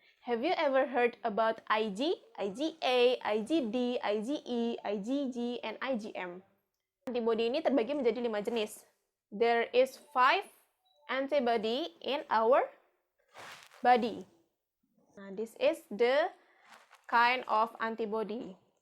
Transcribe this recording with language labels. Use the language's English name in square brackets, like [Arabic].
[English] Have you ever heard about Ig, IgA, IgD, IgE, IgG, and IgM? [Indonesian] Antibodi ini terbagi menjadi 5 jenis. [English] There is 5 antibody in our body. Nah, this is the kind of antibody.